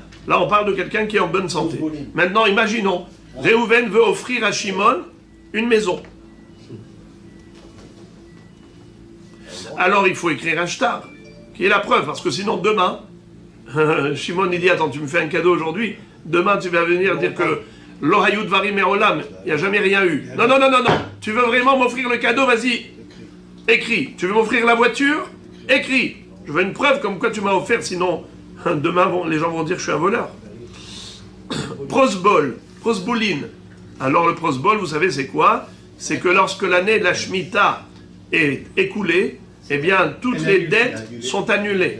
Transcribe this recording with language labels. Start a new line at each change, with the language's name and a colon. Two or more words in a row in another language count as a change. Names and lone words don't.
French: Là, on parle de quelqu'un qui est en bonne santé. Maintenant, imaginons, Réhouven veut offrir à Shimon une maison. Alors, il faut écrire un shtar, qui est la preuve, parce que sinon, demain, Shimon, il dit, attends, tu me fais un cadeau aujourd'hui, demain, tu vas venir dire que
Hebrew: לא היו דברים מעולם,
French: il n'y a jamais rien eu. Non, tu veux vraiment m'offrir le cadeau, vas-y, écris. Tu veux m'offrir la voiture? Écris. Je veux une preuve comme quoi tu m'as offert, sinon, demain, les gens vont dire que je suis un voleur. Prosbolin. Alors, le prosbol, vous savez, c'est quoi? C'est que lorsque l'année de la Shemitah est écoulée, eh bien, toutes les dettes sont annulées.